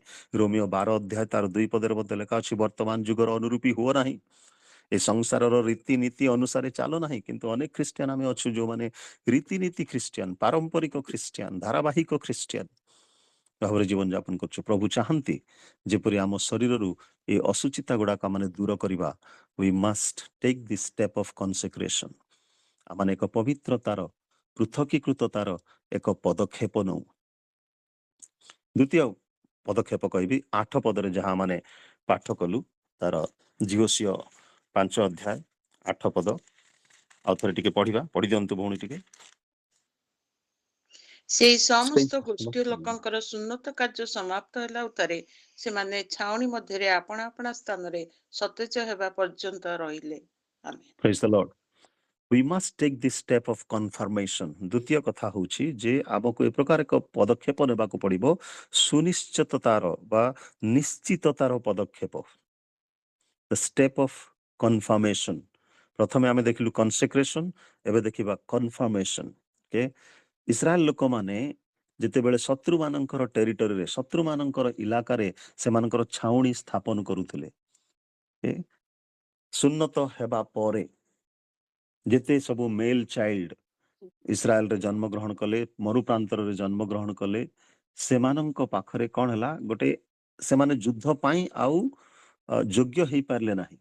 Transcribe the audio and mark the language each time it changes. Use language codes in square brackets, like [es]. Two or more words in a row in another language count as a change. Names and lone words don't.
[or] ରୋମିଓ 12 ତାର 2 ପଦରେ ମଧ୍ୟ ଲେଖା ଅଛି, ବର୍ତ୍ତମାନ ଯୁଗର ଅନୁରୂପୀ ହୁଅ ନାହିଁ, ଏ ସଂସାରର ରୀତିନୀତି ଅନୁସାରେ ଚାଲ ନାହିଁ। କିନ୍ତୁ ଅନେକ ଖ୍ରୀଷ୍ଟିଆନ ଆମେ ଅଛୁ ଯୋଉମାନେ ରୀତିନୀତି ଖ୍ରୀଷ୍ଟିଆନ, ପାରମ୍ପରିକ ଖ୍ରୀଷ୍ଟିଆନ, ଧାରାବାହିକ ଖ୍ରୀଷ୍ଟିଆନ ଭାବରେ ଜୀବନ ଯାପନ କରୁଛୁ। ପ୍ରଭୁ ଚାହାନ୍ତି ଯେପରି ଆମ ଶରୀରରୁ ଏ ଅସୁଚିତା ଗୁଡାକ ମାନେ ଦୂର କରିବା। [en] We must take this step of consecration. [or] ଆମେ ଏକ ପବିତ୍ରତାର, ପୃଥକୀକୃତତାର ଏକ ପଦକ୍ଷେପ ନଉ। ଦ୍ୱିତୀୟ ପଦକ୍ଷେପ କହିବି 8 ପଦରେ ଯାହା ମାନେ ପାଠ କଲୁ, ତାର ଝିଓସିଓ 5 ଅଧ୍ୟାୟ 8 ପଦ ଆଉ ଥରେ ଟିକେ ପଢି ଦିଅନ୍ତୁ ଭଉଣୀ ଟିକେ। ସେଇ ସମସ୍ତ ଗୋଷ୍ଠୀ ଲୋକଙ୍କର ସୁନ୍ନତ କାର୍ଯ୍ୟ ସମାପ୍ତ ହେଲା ଉତ୍ତାରେ ସେମାନେ ଛାଉଣି ମଧ୍ୟରେ ଆପଣା ଆପଣା ସ୍ଥାନରେ ସତେଜ ହେବା ପର୍ଯ୍ୟନ୍ତ ରହିଲେ। ଆମେନ୍। [en] Praise the Lord. We must take this step of confirmation. [or] ଦ୍ୱିତୀୟ କଥା ହେଉଛି ଯେ ଆମକୁ ଏ ପ୍ରକାର ଏକ ପଦକ୍ଷେପ ନେବାକୁ ପଡିବ ସୁନିଶ୍ଚିତତାର ବା ନିଶ୍ଚିତତାର ପଦକ୍ଷେପ। [en] The step of confirmation. [or] ପ୍ରଥମେ ଆମେ ଦେଖିଲୁ consecration, ଏବେ ଦେଖିବା confirmation. Okay? ଇସ୍ରାଏଲ ଲୋକମାନେ ଯେତେବେଳେ ଶତ୍ରୁମାନଙ୍କର ଟେରିଟୋରିରେ ଶତ୍ରୁମାନଙ୍କର ଇଲାକାରେ ସେମାନଙ୍କର ଛାଉଣି ସ୍ଥାପନ କରୁଥିଲେ, ସୁନ୍ନତ ହେବା ପରେ ଯେତେ ସବୁ [en] male child [or] ଇସ୍ରାଏଲରେ ଜନ୍ମଗ୍ରହଣ କଲେ, ମରୁପ୍ରାନ୍ତରରେ ଜନ୍ମଗ୍ରହଣ କଲେ, ସେମାନଙ୍କ ପାଖରେ କଣ ହେଲା, ଗୋଟେ ସେମାନେ ଯୁଦ୍ଧ ପାଇଁ ଆଉ ଯୋଗ୍ୟ ହେଇପାରିଲେ ନାହିଁ।